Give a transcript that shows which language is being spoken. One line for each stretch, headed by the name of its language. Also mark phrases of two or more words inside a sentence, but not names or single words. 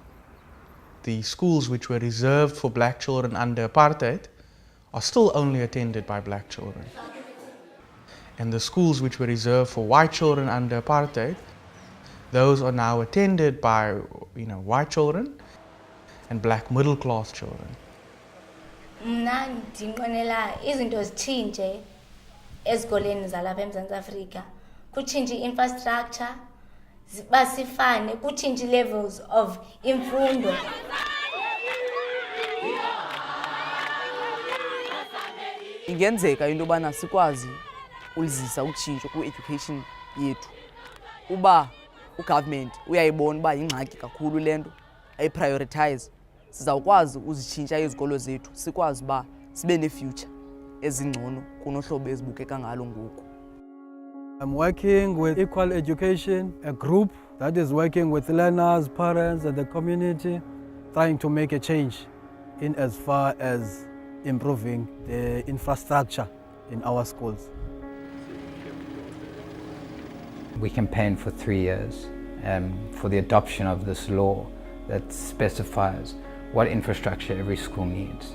English: The schools which were reserved for black children under apartheid are still only attended by black children. And the schools which were reserved for white children under apartheid, those are now attended by white children and black middle class children.
Xhosa: Mna ndinqwenela izinto zitshintshe ezikoleni zalapha eMzantsi Afrika. Kutshintshe infrastructure, basifane, kutshintshe
English: levels of
Xhosa: imfundo. Ingenzeka into yobana sikwazi ulizisa utshintsho ku-education yethu. Uba ugovernment uyayibona uba yingxaki kakhulu le nto, ayiprioritize, sizawukwazi uzitshintsha izikolo zethu, sikwazi uba sibe ne-future ezingcono kunohlobo ezibukeka ngalo ngoku.
English: I'm working with Equal Education, a group that is working with learners, parents and the community, trying to make a change in as far as improving the infrastructure in our schools. We campaigned for 3 years for the adoption of this law that specifies what infrastructure every school needs.